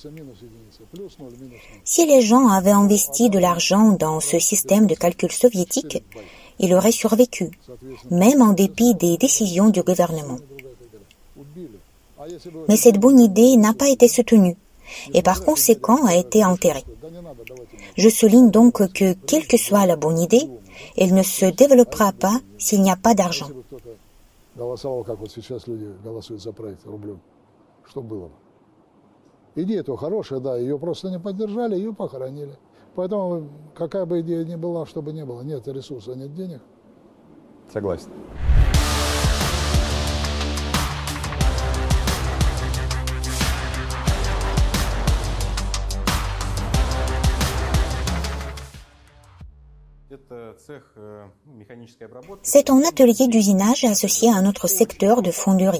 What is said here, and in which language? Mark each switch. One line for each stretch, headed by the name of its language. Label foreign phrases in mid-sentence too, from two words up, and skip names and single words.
French: Si les gens avaient investi de l'argent dans ce système de calcul soviétique, il aurait survécu, même en dépit des décisions du gouvernement. Mais cette bonne idée n'a pas été soutenue et par conséquent a été enterrée. Je souligne donc que, quelle que soit la bonne idée, elle ne se développera pas s'il n'y a pas d'argent.
Russian: Идея-то хорошая, да, ее просто не поддержали, ее похоронили. Поэтому, какая бы идея ни была, что бы ни было, нет ресурса, нет денег. Согласен.
French: C'est un atelier d'usinage associé à notre secteur de fonderie.